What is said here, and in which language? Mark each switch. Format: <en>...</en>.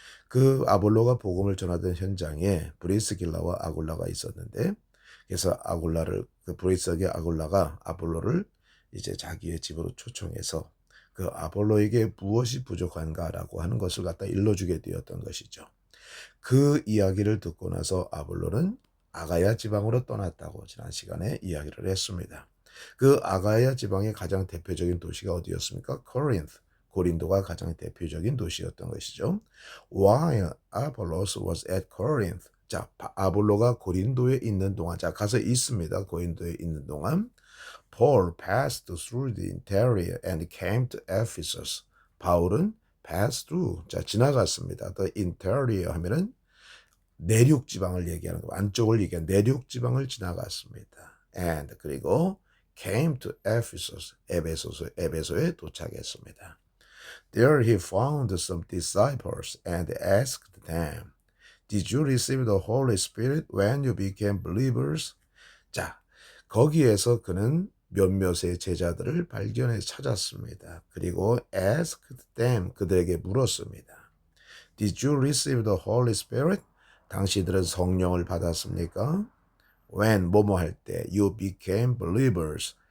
<ko>그 아볼로가 복음을 전하던 현장에 브리스길라와 아굴라가 있었는데 그래서 그 브리스의 아굴라가 아볼로를 이제 자기의 집으로 초청해서 그 아볼로에게 무엇이 부족한가라고 하는 것을 갖다 일러주게 되었던 것이죠. 그 이야기를 듣고 나서 아볼로는 아가야 지방으로 떠났다고 지난 시간에 이야기를 했습니다. 그 아가야 지방의 가장 대표적인 도시가 어디였습니까? 코린트. 고린도가 가장 대표적인 도시였던 것이죠.</ko> <en>While Apollos was at Corinth.</en> <ko>자, 아볼로가 고린도에 있는 동안, 자, 가서 있습니다. 고린도에 있는 동안.</ko> <en>Paul passed through the interior and came to Ephesus.</en> <ko>바울은</ko> <en>pass through,</en> <ko>자, 지나갔습니다.</ko> <en>The interior</en> <ko>하면은 내륙 지방을 얘기하는 거, 안쪽을 얘기하는 내륙 지방을 지나갔습니다.</ko> <en>And</en> <ko>그리고</ko> <en>came to Ephesus,</en> <ko>에베소에 도착했습니다.</ko> <en>There he found some disciples and asked them, Did you receive the Holy Spirit when you became believers?</en> <ko>자, 거기에서 그는 몇몇의 제자들을 발견해 찾았습니다. 그리고</ko> <en>asked them,</en> <ko>그들에게 물었습니다.</ko> <en>Did you receive the Holy Spirit?</en> <ko>당신들은 성령을 받았습니까?</ko> <en>When,</en> <ko>뭐뭐 할 때,</ko> <en>you became believers.</en>